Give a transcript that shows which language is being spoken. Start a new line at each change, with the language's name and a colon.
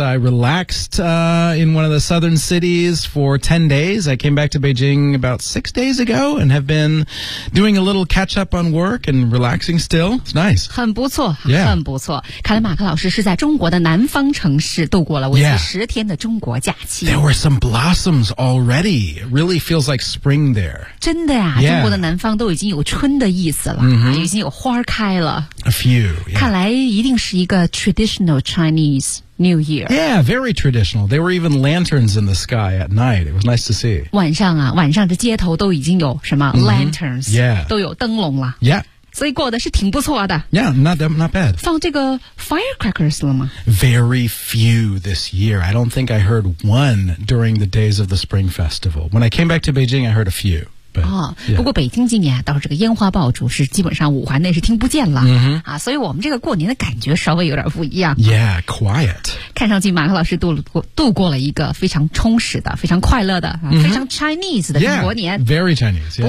English: I relaxed in one of the southern cities for 10 days. I came back to Beijing about 6 days ago and have been doing a little catch up on work and relaxing still. It's nice.
Chinese: 很不错、yeah. 很不错。看来马克老师是在中国的南方城市度过了我有十天的中国假期。
English: There were some blossoms already. It really feels like spring there.
Chinese: 真的呀、 yeah. 中国的南方都已经有春的意思了、 mm-hmm. 已经有花开了。
English: A few.、Yeah.
Chinese: 看来一定是一个
English: traditional Chinese New Year. Yeah, very traditional. There were even lanterns in the sky at night. It was nice to see.
Chinese: 晚上啊，晚上的街头都已经有什么、 mm-hmm.
English: lanterns, yeah.
Chinese: 都有灯笼了。 Yeah. 所以过得是挺不错的。
English: Yeah, not bad.
Chinese: 放这个 firecrackers 了吗？
English: Very few this year. I don't think I heard one during the days of the Spring Festival. When I came back to Beijing, I heard a few. But,、 yeah.
Chinese: 不过北京今年倒是这个烟花爆竹是基本上五环内是听不见了、 mm-hmm. 啊、所以我们这个过年的感觉稍微有点不一样。
English: Yeah, quiet.
Chinese: 看上去马克老师度过了一个非常充实的、非常快乐的、 mm-hmm. 非常 Chinese 的中国年。
English: Yeah, very Chinese.、Yeah.